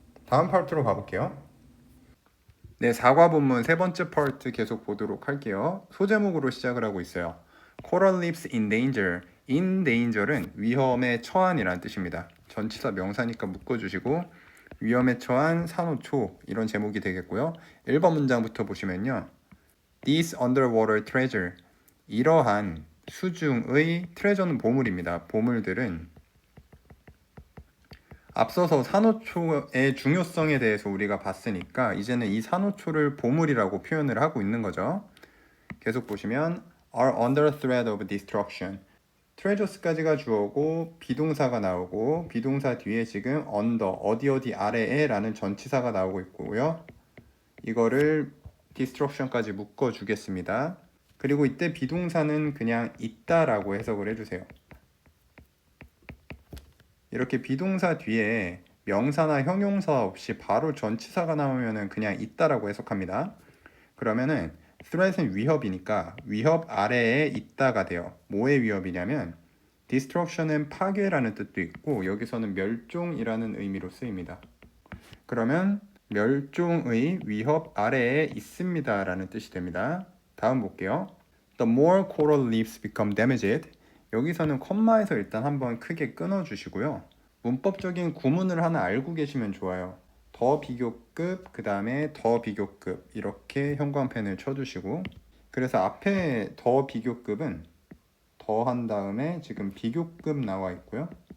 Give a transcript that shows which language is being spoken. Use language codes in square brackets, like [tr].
[ko] 다음 파트로 가볼게요. 네, 4과 본문 세 번째 파트 계속 보도록 할게요. 소제목으로 시작을 하고 있어요. [en] Coral reefs in danger. in danger [ko] 는 위험에 처한이라는 뜻입니다. 전치사 명사니까 묶어주시고 위험에 처한 산호초 이런 제목이 되겠고요. 1번 문장부터 보시면요. [en] This underwater treasure. [ko] 이러한 수중의 트레저는 보물입니다. 보물들은 앞서서 산호초의 중요성에 대해서 우리가 봤으니까 이제는 이 산호초를 보물이라고 표현을 하고 있는 거죠. 계속 보시면 [en] are under threat of destruction. [ko] treasures까지가 주어고 비동사가 나오고, 비동사 뒤에 지금 under 어디 아래에 라는 전치사가 나오고 있고요. 이거를 destruction까지 묶어 주겠습니다. 그리고 이때 비동사는 그냥 있다라고 해석을 해주세요. 이렇게 비동사 뒤에 명사나 형용사 없이 바로 전치사가 나오면 그냥 있다라고 해석합니다. 그러면은 threat은 위협이니까 위협 아래에 있다가 돼요. 뭐의 위협이냐면 destruction은 파괴라는 뜻도 있고 여기서는 멸종이라는 의미로 쓰입니다. 그러면 멸종의 위협 아래에 있습니다 라는 뜻이 됩니다. 다음 볼게요. [en] The more coral reefs become damaged. [ko] 여기서는 컴마에서 일단 한번 크게 끊어주시고요. 문법적인 구문을 하나 알고 계시면 좋아요. 더 비교급, 그 다음에 더 비교급 이렇게 형광펜을 쳐주시고, 그래서 앞에 더 비교급은 더 한 다음에 지금 비교급 나와 있고요.